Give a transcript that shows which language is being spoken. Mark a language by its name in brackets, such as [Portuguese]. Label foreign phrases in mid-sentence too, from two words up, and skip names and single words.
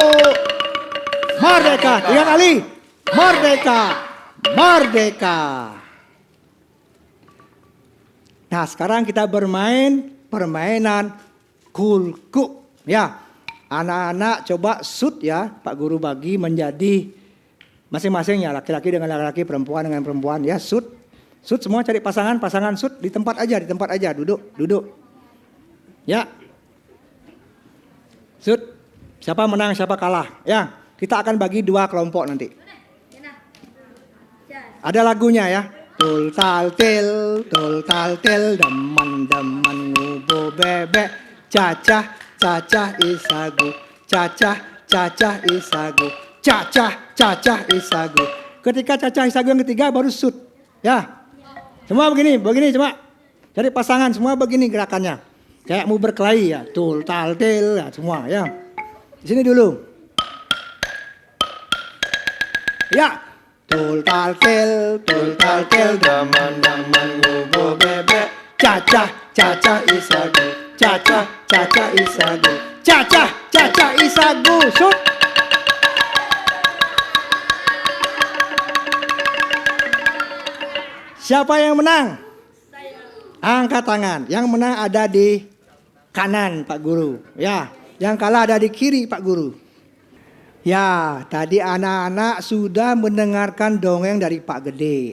[Indonesian] Merdeka, 3 kali. Merdeka, merdeka. Nah, sekarang kita bermain permainan kulku. Ya, anak-anak coba shoot ya, Pak Guru bagi menjadi masing-masing ya, laki-laki dengan laki-laki, perempuan dengan perempuan ya, shoot. Shoot semua cari pasangan shoot di tempat aja, duduk. Ya. Shoot. Siapa menang, siapa kalah. Ya, kita akan bagi 2 kelompok nanti. Ada lagunya ya. [Balinese] Tul tal til, deman ngubo bebek, cacah isagu, cacah isagu, cacah isagu. [Indonesian] Ketika [Balinese] cacah isagu [Indonesian] yang ketiga baru shoot. Ya. Semua begini coba. Cari pasangan semua begini gerakannya. Kayak mau berkelahi ya. [Balinese] Tul tal til [Indonesian] ya semua ya. Di sini dulu. Ya. [Balinese] Tul tal til, daman ngubo bebek, cacah isagu, cacah isagu, cacah isagu, [Indonesian] shoot. Siapa yang menang? Angkat tangan. Yang menang ada di kanan Pak Guru. Ya, yang kalah ada di kiri Pak Guru. Ya, tadi anak-anak sudah mendengarkan dongeng dari Pak Gede.